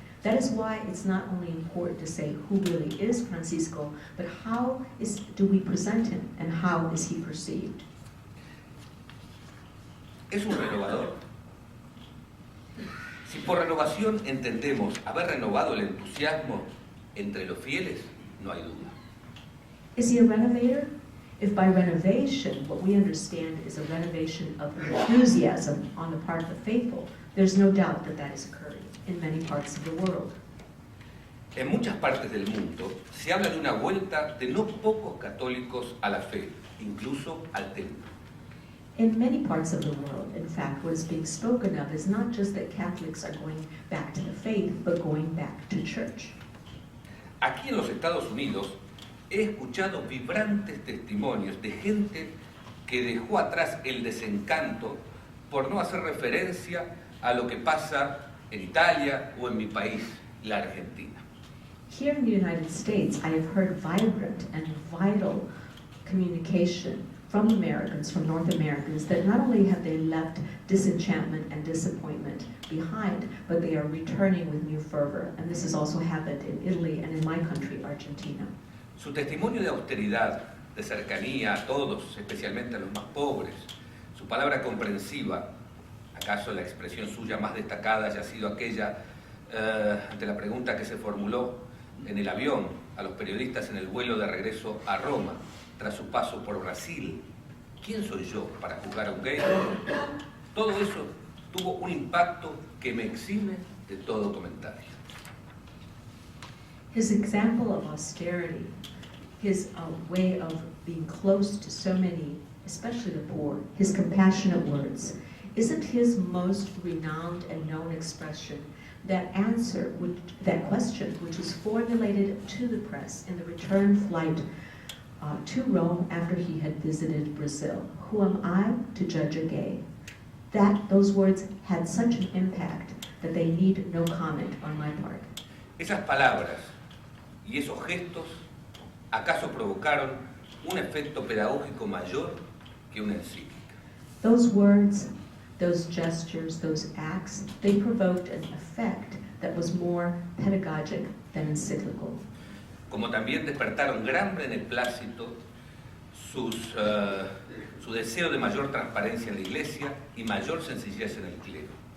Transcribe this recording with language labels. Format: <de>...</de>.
<en>That is why it's not only important to say who really is Francisco, but how do we present him and how is he perceived?</en> <es>Es un renovador. Si por renovación entendemos haber renovado el entusiasmo entre los fieles, no hay duda.</es> <en>Is he a renovator? If by renovation, what we understand is a renovation of enthusiasm on the part of the faithful, there's no doubt that that is occurring in many parts of the world.</en> <es>En muchas partes del mundo se habla de una vuelta de no pocos católicos a la fe, incluso al templo.</es> <en>In many parts of the world, in fact, what is being spoken of is not just that Catholics are going back to the faith, but going back to church.</en> <es>Aquí en los Estados Unidos he escuchado vibrantes testimonios de gente que dejó atrás el desencanto por no hacer referencia a lo que pasa en Italia o en mi país, la Argentina.</es> <en>Here in the United States, I have heard vibrant and vital communication from Americans, from North Americans, that not only have they left disenchantment and disappointment behind, but they are returning with new fervor. And this has also happened in Italy and in my country, Argentina.</en> <es>Su testimonio de austeridad, de cercanía a todos, especialmente a los más pobres, su palabra comprensiva, acaso la expresión suya más destacada haya sido aquella ante la pregunta que se formuló en el avión a los periodistas en el vuelo de regreso a Roma, tras su paso por Brasil: ¿quién soy yo para juzgar a un gay? Todo eso tuvo un impacto que me exime de todo comentario.</es> <en>His example of austerity, his way of being close to so many, especially the poor, his compassionate words, isn't his most renowned and known expression that question, which was formulated to the press in the return flight to Rome after he had visited Brazil. Who am I to judge a gay? Those words had such an impact that they need no comment on my part.</en> <es>Esas palabras y esos gestos acaso provocaron un efecto pedagógico mayor que una encíclica.</es> <en>Those words, those gestures, those acts, they provoked an effect that was more pedagogic than encyclical.</en> <es>Como también despertaron gran beneplácito su deseo de mayor transparencia en la Iglesia y mayor sencillez en el clero.</es>